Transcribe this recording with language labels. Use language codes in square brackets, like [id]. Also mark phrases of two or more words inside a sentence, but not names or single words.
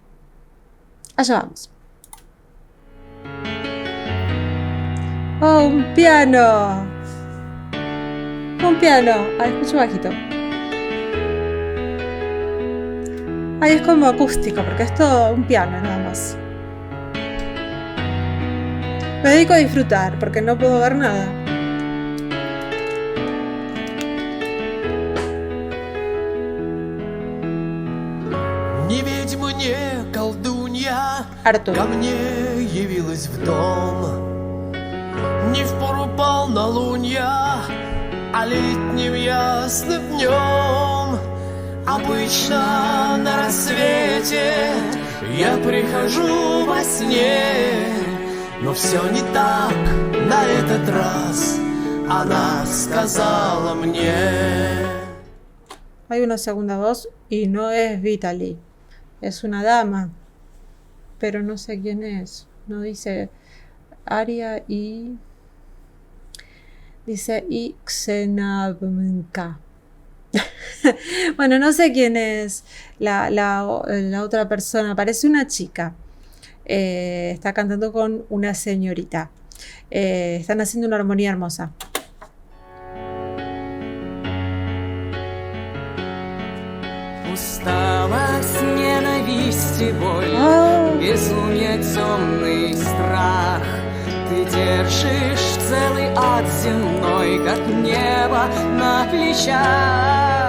[es] Allá vamos. ¡Oh, un piano! Un piano. Ahí escucho bajito. Ahí es como acústico, porque es todo un piano nada más. Me dedico a disfrutar, porque no puedo ver nada. [ru] Не ведьма, не колдунья, Артур. ко мне явилась в дом. Не впору полнолунья, а летним ясным днем. Обычно на рассвете я прихожу во сне, но все не так на этот раз, она сказала мне. [es] Hay una segunda voz y no es Vitaly. Es una dama, pero no sé quién es. No dice Aria y... dice y Xenabmka. Bueno, no sé quién es la otra persona. Parece una chica. Está cantando con una señorita. Están haciendo una armonía hermosa. [ru] Усталость, ненависть и боль, безумие, темный страх. Ты держишь целый ад земной, как небо на плечах.